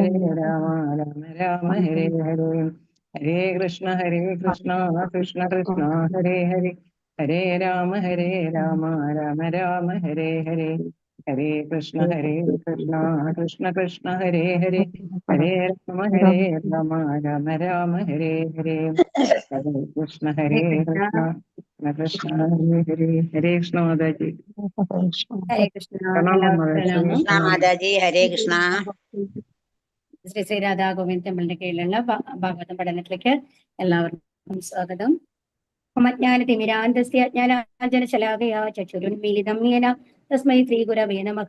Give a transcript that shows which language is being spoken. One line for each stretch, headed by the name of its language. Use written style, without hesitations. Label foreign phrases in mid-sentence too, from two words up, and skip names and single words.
Sanskrit: हरे राम राम राम हरे हरे हरे कृष्ण कृष्ण कृष्ण हरे हरे हरे राम राम राम हरे हरे हरे कृष्ण कृष्ण कृष्ण हरे हरे हरे राम राम हरे हरे हरे कृष्ण हरे कृष्ण, कृष्ण कृष्ण हरे हरे हरे कृष्ण माताजी हरे कृष्ण,
Malayalam: Pranamam എല്ലാവർക്കും Mataji പ്രണാമം. കൃഷ്ണ മാതാജി ഹരേ കൃഷ്ണ. ശ്രീ ശ്രീ രാധാ ഗോവിന്ദ് ടെമ്പിളിന്റെ കീഴിലുള്ള ഭാഗവതം പഠനത്തിലേക്ക് എല്ലാവർക്കും സ്വാഗതം.
Sanskrit: അജ്ഞാനതിമിരാന്തസ്യ ജ്ഞാനാഞ്ജനശലാകയാ ചക്ഷുരുന്മീലിതം യേന തസ്മൈ ശ്രീഗുരവേ നമഃ.